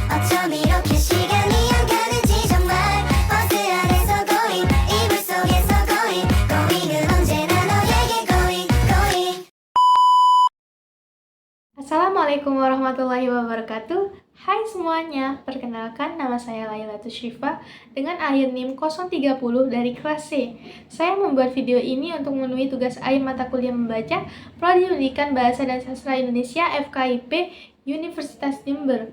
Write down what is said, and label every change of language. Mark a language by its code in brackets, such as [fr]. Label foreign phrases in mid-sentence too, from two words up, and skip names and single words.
[ko] 어쩜 이렇게 시간이 안 가는지 정말 버스 안에서 고잉 이불 속에서 고잉은 언제나 너에게 고잉. [ar] السلام عليكم ورحمة الله وبركاته. [id] Hai semuanya, perkenalkan nama saya Lailatul Syifa dengan AIR NIM 030 dari kelas C. Saya membuat video ini untuk memenuhi tugas akhir mata kuliah membaca Prodi Pendidikan Bahasa dan Sastra Indonesia FKIP Universitas Jember.